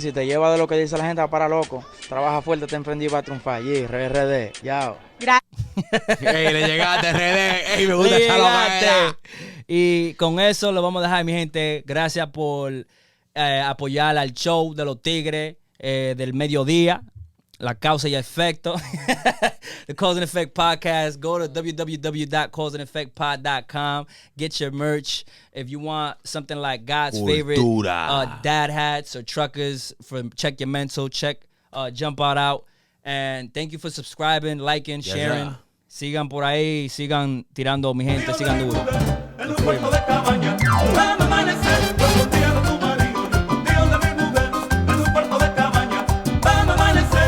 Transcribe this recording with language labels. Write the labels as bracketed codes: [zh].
[es] Si te lleva de lo que dice la gente, va para loco. Trabaja fuerte, te emprendí y va a triunfar. Y RD, yao. Ey, le llegaste, RD. Ey, me gusta echarlo para allá. Y con eso lo vamos a dejar, mi gente. Gracias por apoyar al show de los Tigres del mediodía. La causa y efecto. [en] The Cause and Effect Podcast. Go to www.causeandeffectpod.com. Get your merch. If you want something like God's favorite dad hats or truckers from Check Your Mental, Jump Out. And thank you for subscribing, liking, sharing. [es] Sigan por ahí, sigan tirando, mi gente, sigan duro. En un cuarto de cabaña, van a amanecer, los días de tu marido, los días de mi mujer. En un cuarto de cabaña, van a amanecer.